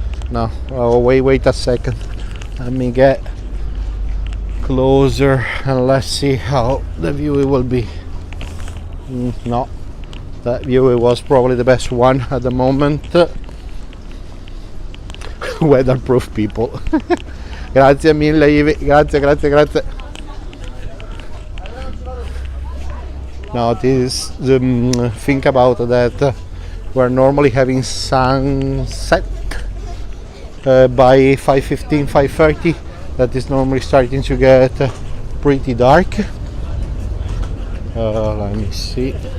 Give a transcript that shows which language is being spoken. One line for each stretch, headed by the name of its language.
English: No, oh, wait a second. Let me get closer and let's see how the view will be. No, that view was probably the best one at the moment. Weatherproof people.
Italian: Grazie mille Ivi, grazie.
English: Now this, think about that, we're normally having sunset by 5:15, 5:30. That is normally starting to get pretty dark. Let me see.